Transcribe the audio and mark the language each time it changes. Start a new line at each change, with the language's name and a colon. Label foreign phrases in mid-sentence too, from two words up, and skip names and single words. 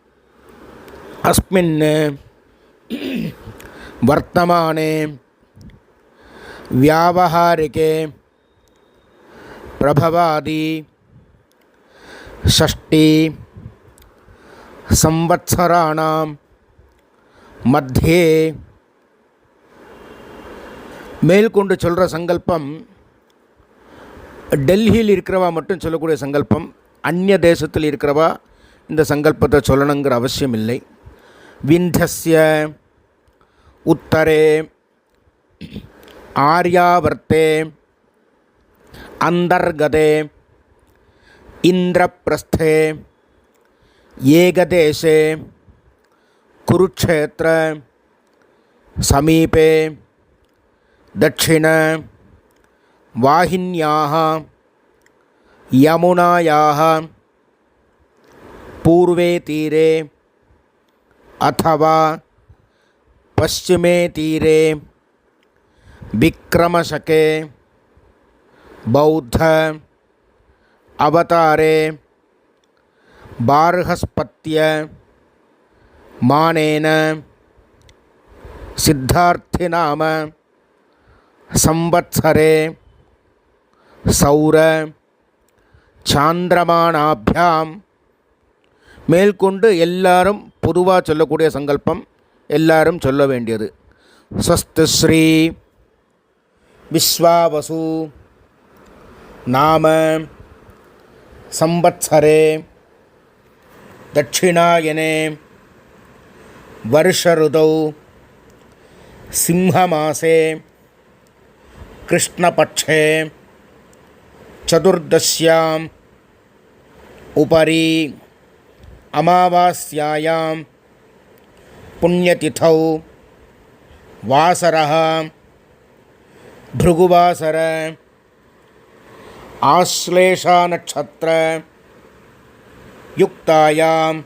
Sanskrit: अस्मिन् वर्तमाने व्यावहारिके प्रभवादि षष्ठी संवत्सराणां मध्ये
Tamil: மேல்கொண்டு சொல்கிற சங்கல்பம் டெல்லியில் இருக்கிறவா மட்டும் சொல்லக்கூடிய சங்கல்பம். அந்நிய தேசத்தில் இருக்கிறவா இந்த சங்கல்பத்தை சொல்லணுங்கிற அவசியம் இல்லை.
Sanskrit: विन्ध्यस्य उत्तरे आर्यावर्ते अन्तर्गते इन्द्रप्रस्थे एकदेशे कुरुक्षेत्र समीपे दक्षिण वाहिन्याः यमुनायाः पूर्वे तीरे अथवा पश्चिमे तीरे विक्रमशके बौद्ध अवतारे बार्हस्पत्य मानेन सिद्धार्थिनाम संवत्सरे सौर चान्द्रमानाभ्याम्
Tamil: மேல்கொண்டு எல்லாரும் பொதுவாக சொல்லக்கூடிய சங்கல்பம், எல்லாரும் சொல்ல வேண்டியது.
Sanskrit: स्वस्ति श्री विश्वावसु नाम संवत्सरे दक्षिणायने वर्षऋतौ सिंहमासे कृष्णपक्षे चतुर्दश्याम् उपरि अमावास्यायां पुण्यतिथौ वासरः भृगुवासर आश्लेषानक्षत्र युक्तायां